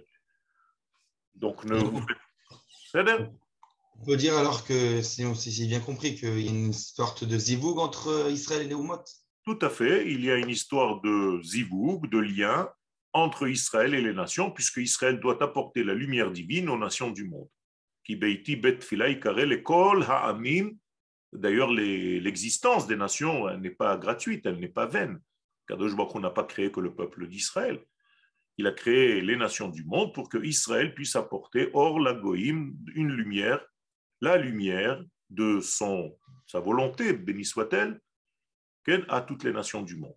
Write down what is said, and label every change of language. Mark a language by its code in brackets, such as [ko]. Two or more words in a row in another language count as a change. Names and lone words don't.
[fr] Donc, ne vous faites pas. On peut dire alors que, si j'ai bien compris, qu'il y a une sorte de zivoug entre Israël et les Oumot. Tout à fait. Il y a une histoire de zivoug, de lien entre Israël et les nations, puisque Israël doit apporter la lumière divine aux nations du monde. [he] כי ביתי בית תפילה יקרא לכל העמים. [fr] D'ailleurs, l'existence des nations n'est pas gratuite, elle n'est pas vaine. [he] קדוש ברוך הוא [fr] n'a pas créé que le peuple d'Israël. Il a créé les nations du monde pour que Israël puisse apporter hors la goïm une lumière, la lumière de sa volonté, béni soit-elle, à toutes les nations du monde.